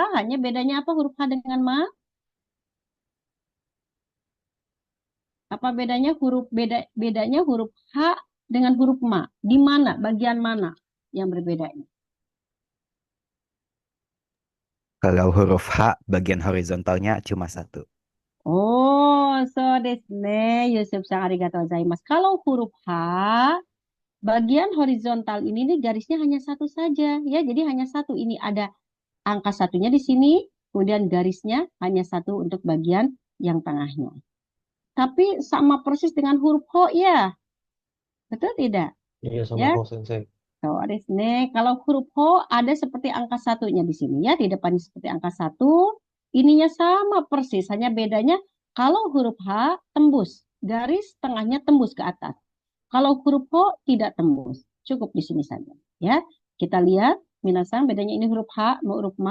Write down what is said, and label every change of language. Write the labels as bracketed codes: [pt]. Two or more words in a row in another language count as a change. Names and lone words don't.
[id] Hanya bedanya apa huruf H dengan ma? Apa bedanya bedanya huruf H dengan huruf ma? Di mana? Bagian mana yang berbedanya? Kalau huruf H, bagian horizontalnya cuma satu. [ja] おお、そうですね。ユスフさんありがとうございます. [id] Kalau huruf H, bagian horizontal ini nih garisnya hanya satu saja. Ya, jadi hanya satu. Ini ada angka satunya di sini, kemudian garisnya hanya satu untuk bagian yang tengahnya. Tapi sama persis dengan huruf Ho ya, betul tidak? Iya sama Ya, kok Sensei. [ja] そうですね. [id] Kalau huruf Ho ada seperti angka satunya di sini ya, di depannya seperti angka satu. Ininya sama persis, hanya bedanya kalau huruf H tembus, garis tengahnya tembus ke atas. Kalau huruf Ho tidak tembus, cukup di sini saja. Ya, kita lihat, minasang bedanya ini huruf H, huruf ma.